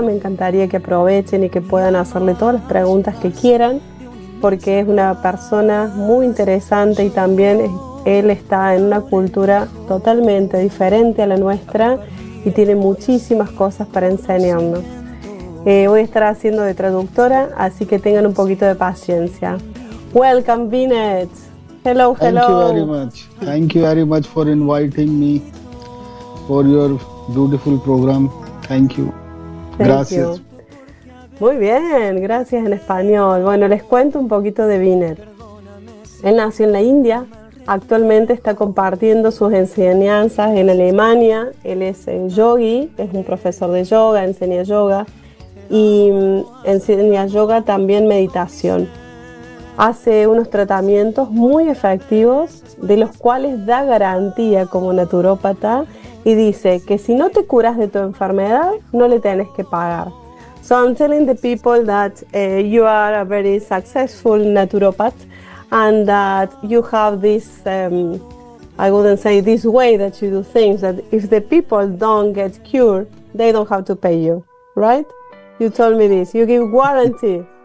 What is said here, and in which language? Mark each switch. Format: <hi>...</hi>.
<es>Me encantaría que aprovechen y que puedan hacerle todas las preguntas que quieran, porque es una persona muy interesante y también él está en una cultura totalmente diferente a la nuestra y tiene muchísimas cosas para enseñarnos. Voy a estar haciendo de traductora, así que tengan un poquito de paciencia.</es> <en>Welcome, Vinet. Hello, hello. Thank you very much. Thank you very much for inviting me for your beautiful program. Thank you.</en> <es>Gracias.</es> <en>You.</en> <es>Muy bien, gracias en español. Bueno, les cuento un poquito de Vinet. Él nació en la India. Actualmente está compartiendo sus enseñanzas en Alemania. Él es yogi, es un profesor de yoga, enseña yoga y enseña yoga también meditación. Hace unos tratamientos muy efectivos de los cuales da garantía como naturópata y dice que si no te curas de tu enfermedad no le tienes que pagar.</es> <en>So I'm telling the people that you are a very successful naturopath and that you have this, I wouldn't say this way that you do things, that if the people don't get cured, they don't have to pay you, right? You told me this, you give guarantee.</en>